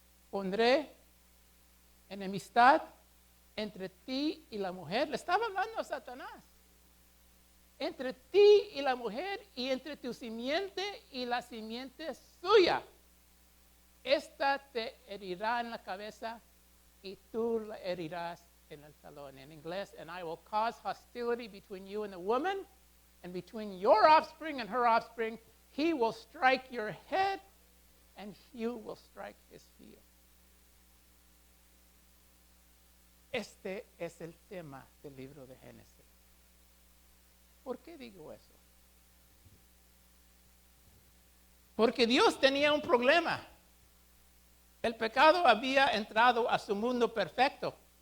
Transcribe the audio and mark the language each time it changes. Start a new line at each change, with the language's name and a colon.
Spanish: Pondré enemistad entre ti y la mujer. Le estaba hablando a Satanás. Entre ti y la mujer y entre tu simiente y la simiente suya. Esta te herirá en la cabeza y tú la herirás en el talón. En inglés,
English: and I will cause hostility between you and the woman, and between your offspring and her offspring. He will strike your head, and you will strike his heel.
Spanish: Este es el tema del libro de Génesis. ¿Por qué digo eso? Porque Dios tenía un problema. El pecado había entrado a su mundo perfecto.